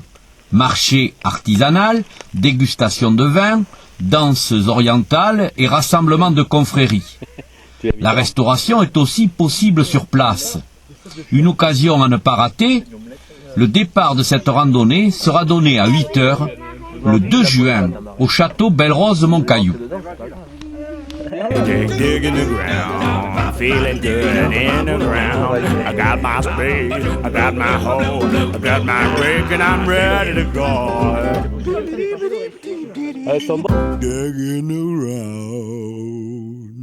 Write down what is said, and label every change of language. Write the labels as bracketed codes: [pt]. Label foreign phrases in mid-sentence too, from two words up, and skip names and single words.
[fr] Marché artisanal, dégustation de vin, danses orientales et rassemblement de confréries. La restauration est aussi possible sur place. Une occasion à ne pas rater, le départ de cette randonnée sera donné à 8 heures, le 2 juin, au château Belle-Rose-Moncaillou. [en] Dig, dig in the ground, I'm feeling good in the ground. I got my spade, I got my hoe, I got my rake, and I'm ready to go. Dig in the ground.